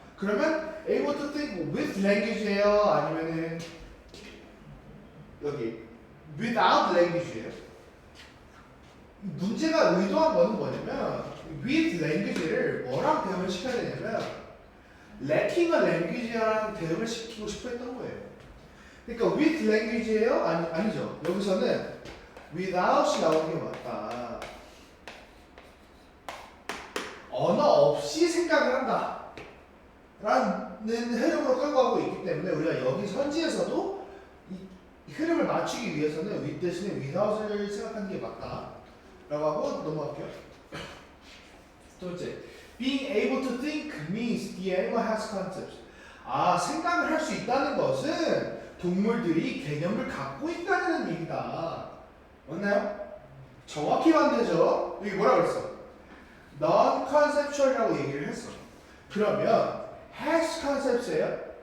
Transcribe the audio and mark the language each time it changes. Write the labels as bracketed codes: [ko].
[ko] 그러면 [en] able to think with language예요? [ko] 아니면은 여기 without language예요? 문제가 의도한 거는 뭐냐면 with language를 뭐랑 대응을 시켜야 되냐면 lacking a language랑 대응을 시키고 싶어 했던 거예요. 그러니까 with language예요? 아니죠. 여기서는 without이 나오는 게 맞다. 언어 없이 생각을 한다 라는 흐름으로 끌고 가고 있기 때문에 우리가 여기 선지에서도 이 흐름을 맞추기 위해서는 with 대신에 without을 생각하는 게 맞다 라고 하고 넘어갈게요. 두 번째, [en] being able to think means the animal has concepts. [ko] 생각을 할 수 있다는 것은 동물들이 개념을 갖고 있다는 얘기다. 맞나요? 정확히 반대죠. 여기 뭐라 그랬어? non-conceptual이라고 얘기를 했어. 그러면 has concepts예요?